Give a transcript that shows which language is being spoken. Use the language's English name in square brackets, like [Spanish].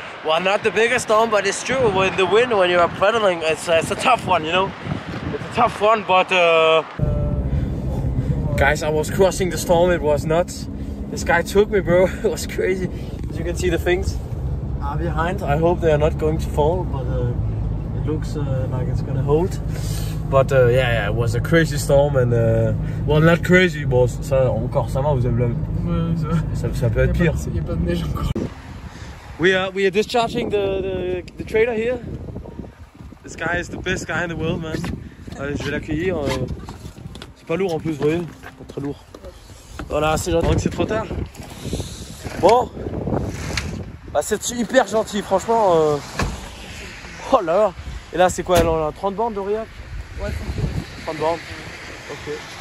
[English] Well, not the biggest storm, but it's true. With the wind, when you are pedaling, it's a tough one, you know. It's a tough one, but guys, I was crossing the storm. It was nuts. This guy took me, bro. It was crazy. As you can see, the things are behind. I hope they are not going to fall, but it looks like it's gonna hold. But yeah, it was a crazy storm, and well, not crazy, [French] bon, ça encore ça va, vous avez ça peut être pire. Il y a pas de neige encore. [English] We are discharging the trailer here. This guy is the best guy in the world, man. [French] Allez, je vais l'accueillir. C'est pas lourd en plus, vous voyez, pas très lourd. Voilà, c'est gentil. C'est trop tard. Bon, bah, c'est hyper gentil, franchement. Oh là là. Et là, c'est quoi? On a 30 bornes d'Aurillac? Ouais, 30 bornes. Ok.